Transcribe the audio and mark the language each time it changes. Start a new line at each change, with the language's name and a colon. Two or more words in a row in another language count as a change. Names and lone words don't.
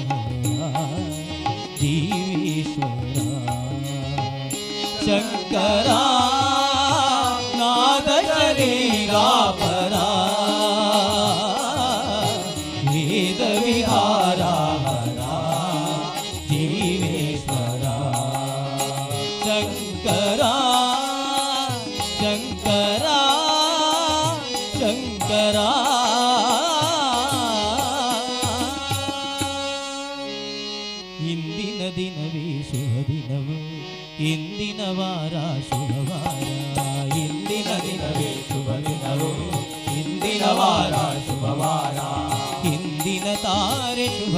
Telugu: జీవేశ్వరా శంకరా నాద శరీరా పరా వేద విహారా జీవేశ్వరా
Kannada: శంకరా శంకరా శంకరా ಇಂದಿನ ದಿನವೇ ಶುಭ ದಿನವು ಇಂದಿನ ವಾರ ಶುಭವಾರ ಇಂದಿನ ದಿನವೇ ಶುಭ ದಿನವು ಇಂದಿನ ವಾರ ಶುಭವಾರ ಇಂದಿನ ತಾರೆ ಶುಭ